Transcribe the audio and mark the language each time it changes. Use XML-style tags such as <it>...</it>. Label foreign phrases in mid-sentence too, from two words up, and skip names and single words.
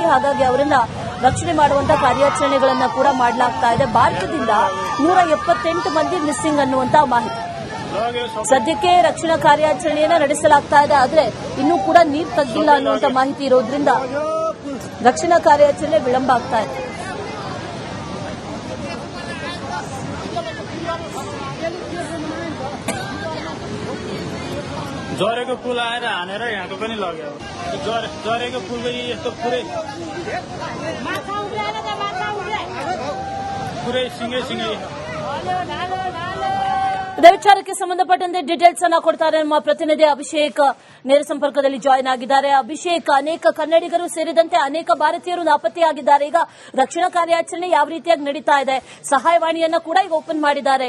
<kn>ಹಾಗಾಗಿ ಅವರನ್ನ ರಕ್ಷಣೆ ಮಾಡುವಂತಹ ಕಾರ್ಯಾಚರಣೆಗಳನ್ನ ಕೂಡ ಮಾಡಲಾಗ್ತಾ ಇದೆ. ಭಾರತದಿಂದ 178 ಮಂದಿ ಮಿಸ್ಸಿಂಗ್ ಅನ್ನುವಂತ ಮಾಹಿತಿ. ಸದ್ಯಕ್ಕೆ ರಕ್ಷಣಾ ಕಾರ್ಯಾಚರಣೆಯನ್ನ ನಡೆಸಲಾಗ್ತಾ ಇದೆ. ಆದ್ರೆ ಇನ್ನೂ ಕೂಡ ನೀರು ತಗ್ಗಿಲ್ಲ ಅನ್ನುವಂತ ಮಾಹಿತಿ ಇರೋದ್ರಿಂದ ರಕ್ಷಣಾ ಕಾರ್ಯಾಚರಣೆ ವಿಳಂಬ ಆಗ್ತಾ ಇದೆ.</kn> <ne>जरेको पुल आएर हानेर यहाँको पनि लग्यो। जरेको पुलको यस्तो पुरै सिंगै</ne> <kn>ಇದೇ ವಿಚಾರಕ್ಕೆ ಸಂಬಂಧಪಟ್ಟಂತೆ ಡೀಟೇಲ್ಸ್ ಅನ್ನ ಕೊಡ್ತಾರೆ ನಮ್ಮ ಪ್ರತಿನಿಧಿ ಅಭಿಷೇಕ್. ನೇರ ಸಂಪರ್ಕದಲ್ಲಿ ಜಾಯಿನ್ ಆಗಿದ್ದಾರೆ. ಅಭಿಷೇಕ್, ಅನೇಕ ಕನ್ನಡಿಗರು ಸೇರಿದಂತೆ ಅನೇಕ ಭಾರತೀಯರು ನಾಪತ್ತೆಯಾಗಿದ್ದಾರೆ. ಈಗ ರಕ್ಷಣಾ ಕಾರ್ಯಾಚರಣೆ ಯಾವ ರೀತಿಯಾಗಿ ನಡೀತಾ ಇದೆ? ಸಹಾಯವಾಣಿಯನ್ನ ಕೂಡ ಈಗ ಓಪನ್ ಮಾಡಿದ್ದಾರೆ.</kn>